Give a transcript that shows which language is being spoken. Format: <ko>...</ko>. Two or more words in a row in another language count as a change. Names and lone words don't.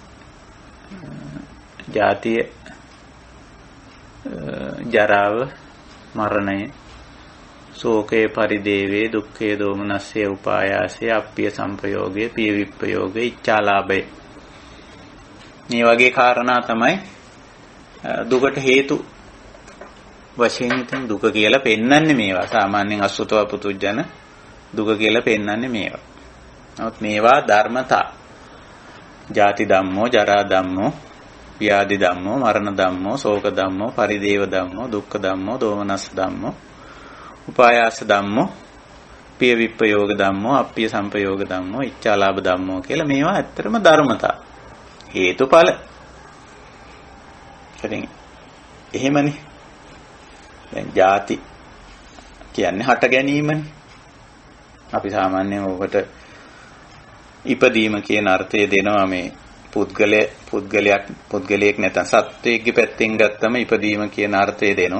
<si>ජාතිය ජරාව මරණය</si> <pi>ශෝකේ පරිදේවේ දුක්ඛේ දෝමනස්සේ උපායාසේ අප්පිය සංපයෝගේ පිය විප්පයෝගේ</pi> <si>ඉච්ඡාලාභය මේ වගේ කාරණා තමයි දුකට හේතු වශයෙන් ඉතින් දුක කියලා පෙන්වන්නේ මේවා. සාමාන්‍යයෙන්</si> <pi>අසුතව පුතුජන</pi> <si>දුක කියලා පෙන්වන්නේ මේවා. නමුත් මේවා ධර්මතා.</si> <pi>ජාති ධම්මෝ, ජරා ධම්මෝ, ව්‍යාධි ධම්මෝ, මරණ ධම්මෝ, ශෝක ධම්මෝ, පරිදේව ධම්මෝ, දුක්ඛ ධම්මෝ, දෝමනස්ස ධම්මෝ, උපායාස ධම්මෝ, පිය විප්පයෝග ධම්මෝ, අප්පිය සංපයෝග ධම්මෝ, ඉච්ඡාලාභ ධම්මෝ</pi> <si>කියලා මේවා ඇත්තටම ධර්මතා. හේතුඵල. ඉතින් එහෙමනේ. දැන් ජාති කියන්නේ හට ගැනීමනේ. අපි සාමාන්‍යයෙන් ඔබට ඉපදීම කියන අර්ථය දෙනවා මේ පුද්ගලයෙක් නැත්නම් සත්වයේගේ පැත්තෙන් ගත්තම ඉපදීම කියන අර්ථය දෙනවා.</si>